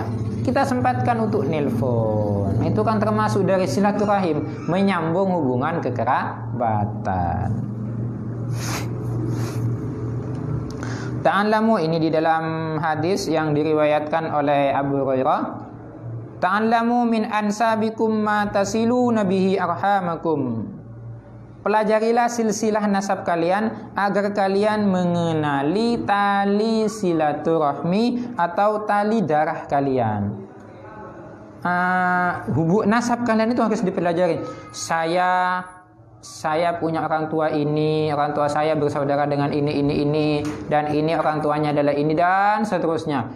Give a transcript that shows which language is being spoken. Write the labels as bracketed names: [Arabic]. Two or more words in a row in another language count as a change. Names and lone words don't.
[Indonesian] Kita sempatkan untuk nelpon. Itu kan termasuk dari silaturahim, menyambung hubungan kekerabatan. Ta'allamu ini di dalam hadis yang diriwayatkan oleh Abu Hurairah. [Arabic] تعلموا من أنسابكم ما تصلون به أرحامكم. [Indonesian] Pelajarilah silsilah nasab kalian agar kalian mengenali tali silaturahmi atau tali darah kalian. Nasab kalian itu harus dipelajari. Saya punya orang tua ini, orang tua saya bersaudara dengan ini, dan ini orang tuanya adalah ini, dan seterusnya.